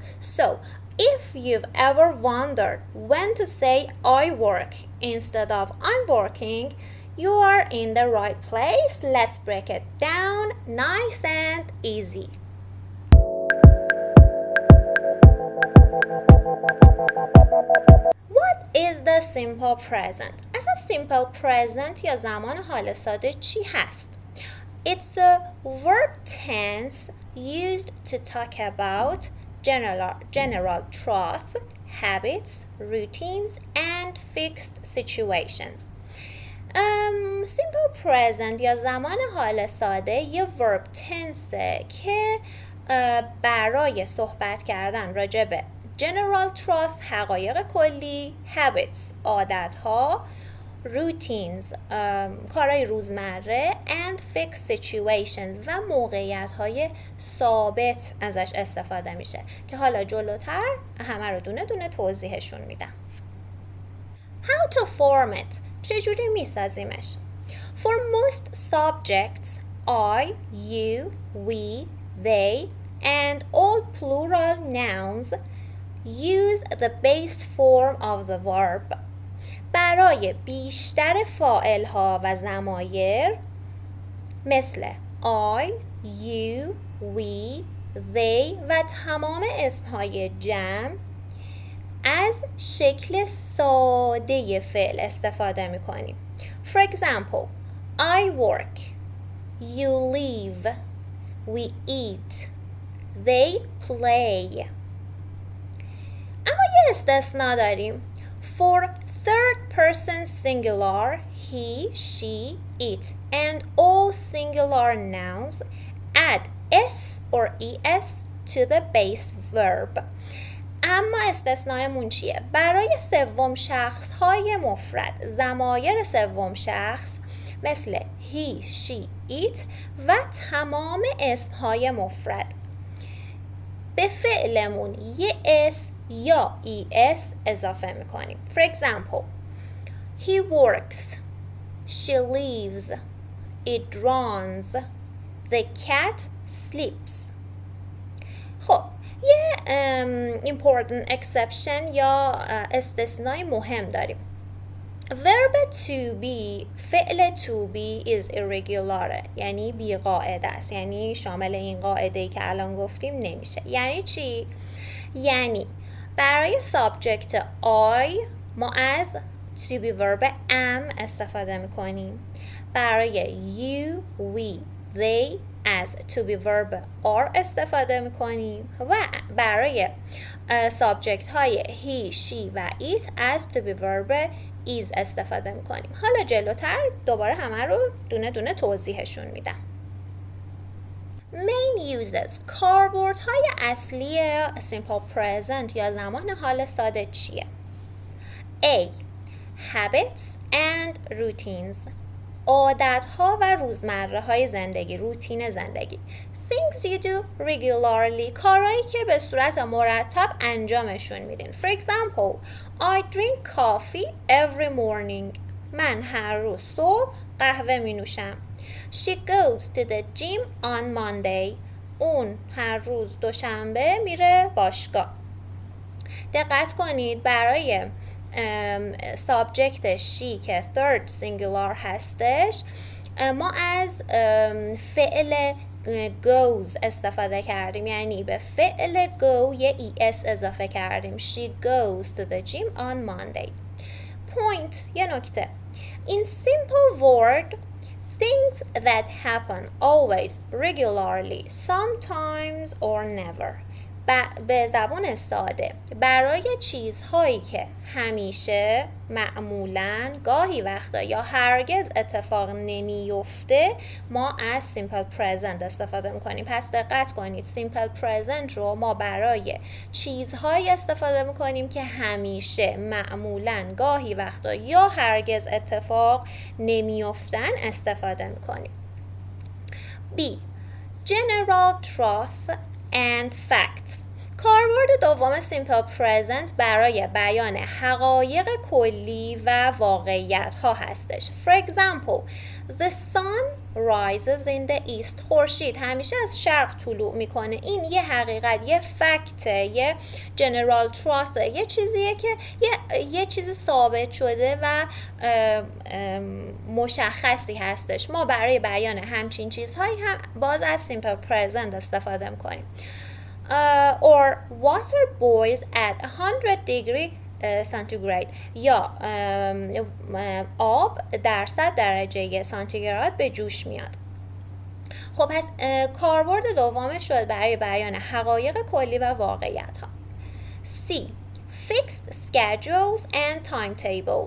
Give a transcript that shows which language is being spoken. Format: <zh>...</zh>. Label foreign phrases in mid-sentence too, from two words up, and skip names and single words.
<en>So, if you've ever wondered when to say I work instead of I'm working, you are in the right place. Let's break it down nice and easy. What is the simple present?</en> <fa>اصلا</fa> <en>simple present</en> <fa>یا زمان حال ساده چی هست؟</fa> <en>It's a verb tense used to talk about general truth, habits, routines, and fixed situations. Simple present</en> <fa>یا زمان حال ساده یه</fa> <en>verb tense</en> <fa>که برای صحبت کردن راجع به</fa> <en>general truth</en> <fa>حقایق کلی، habits عادتها، routines کارهای روزمره</fa> <en>and fixed situations</en> <fa>و موقعیت‌های ثابت ازش استفاده میشه که حالا جلوتر همه رو دونه دونه توضیحشون میدم.</fa> <en>How to form it؟</en> <fa>چجوری میسازیمش؟</fa> <en>For most subjects I, you, we, they and all plural nouns use the base form of the verb.</en> <fa>برای بیشتر فاعل‌ها و ضمایر مثل</fa> <en>I, you, we, they</en> <fa>و تمام اسمهای جمع از شکل ساده فعل استفاده می‌کنیم.</fa> <en>For example, I work, you live, we eat, they play.</en> <fa>اما یه استثنا داریم.</fa> <en>For third person singular, he, she, it, and all singular nouns add s or es to the base verb.</en> <fa>اما استثنایمون چیه؟ برای سوم شخص های مفرد، ضمایر سوم شخص مثل</fa> <en>he, she, it</en> <fa>و تمام اسم های مفرد به فعلمون یه اس یا es اضافه میکنیم.</fa> <en>For example, he works, she lives, it runs, the cat sleeps.</en> <fa>خب یه</fa> <en>important exception</en> <fa>یا استثنای مهم داریم.</fa> <en>verb to be،</en> <fa>فعل</fa> <en>to be is irregular،</en> <fa>یعنی بی قاعده است، یعنی شامل این قاعده‌ای که الان گفتیم نمیشه. یعنی چی؟ یعنی برای</fa> <en>subject I</en> <fa>ما از</fa> <en>to be verb am</en> <fa>استفاده میکنیم، برای</fa> <en>you, we, they</en> <fa>از</fa> <en>to be verb are</en> <fa>استفاده میکنیم و برای subject های</fa> <en>he, she</en> <fa>و it از</fa> <en>to be verb is</en> <fa>استفاده میکنیم. حالا جلوتر دوباره همه رو دونه دونه توضیحشون میدم.</fa> <en>main uses،</en> <fa>کاربردهای اصلی</fa> <en>simple present</en> <fa>یا زمان حال ساده چیه؟</fa> <en>A. habits and routines،</en> <fa>عادتها و روزمره های زندگی، روتین زندگی.</fa> <en>things you do regularly،</en> <fa>کارهایی که به صورت مرتب انجامشون میدین.</fa> <en>For example, I drink coffee every morning،</en> <fa>من هر روز صبح قهوه می نوشم.</fa> <en>She goes to the gym on Monday،</en> <fa>اون هر روز دوشنبه میره باشگاه. دقت کنید برای سابجکت شی که</fa> <en>third singular</en> <fa>هستش ما از فعل goes استفاده کردیم، یعنی به فعل go یه es اضافه کردیم.</fa> <en>She goes to the gym on Monday. Point،</en> <fa>یه نکته.</fa> <en>In simple word things that happen always, regularly, sometimes or never.</en> <fa>به زبان ساده برای چیزهایی که همیشه، معمولاً، گاهی وقتا یا هرگز اتفاق نمیفته ما از</fa> <en>simple present</en> <fa>استفاده میکنیم. پس دقت کنید</fa> <en>simple present</en> <fa>رو ما برای چیزهایی استفاده میکنیم که همیشه، معمولاً، گاهی وقتا یا هرگز اتفاق نمیفتن استفاده میکنیم.</fa> <en>B. General truth and facts.</en> <fa>کاربرد دوم</fa> <en>simple present</en> <fa>برای بیان حقایق کلی و واقعیت ها هستش.</fa> <en>For example, the sun rises in the east.</en> <fa>خورشید همیشه از شرق طلوع میکنه. این یه حقیقت، یه فکته، یه</fa> <en>general truth،</en> <fa>یه چیزیه که یه چیز ثابت شده و مشخصی هستش. ما برای بیان همچین چیزهایی هم باز از</fa> <en>simple present</en> <fa>استفاده میکنیم.</fa> <en>Or water boils at 100 degree centigrade.</en> <fa>یا آب در 100 درجه سانتیگراد به جوش میاد. خب پس کاربرد دومش شد برای بیان حقایق کلی و واقعیت ها.</fa> <en>C. Fixed schedules and timetables.</en>